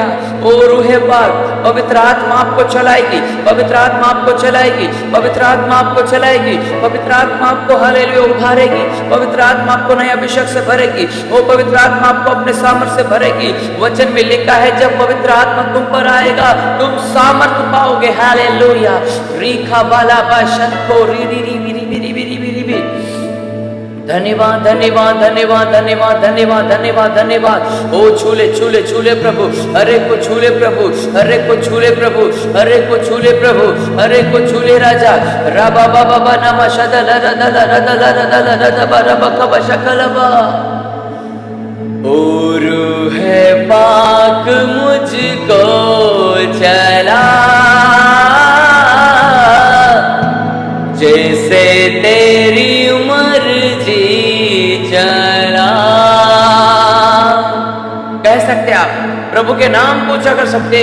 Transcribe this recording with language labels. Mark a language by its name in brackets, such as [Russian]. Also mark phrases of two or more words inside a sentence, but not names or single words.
[Hindi] ओ रूह पाक पवित्र आत्मा आपको चलाएगी, पवित्र आत्मा आपको चलाएगी, पवित्र आत्मा आपको चलाएगी, पवित्र आत्मा आपको हालेलुया उभारेगी, पवित्र आत्मा आपको नया अभिषेक से भरेगी, वो पवित्र आत्मा आपको अपने सामर्थ्य से भरेगी। वचन में लिखा है जब पवित्र आत्मा तुम पर आएगा तुम सामर्थ्य पाओगे। हालेलुया। रीखा बाला बाशंतो री री री री री री री री री। धन्यवाद धन्यवाद धन्यवाद धन्यवाद धन्यवाद धन्यवाद धन्यवाद। ओ छूले छूले छूले प्रभु, हरे को छूले प्रभु, हरे को छूले प्रभु, हरे को छूले प्रभु, हरे को छूले राजा। राबा बाबा बा नमा शदा ला ला ला ला ला ला ला ला ला बा रबा कबा शकलबा। ओ रूह पाक मुझको चला, जैसे तेरी मर्जी चला। कह सकते आप, प्रभु के नाम को ऊंचा कर सकते।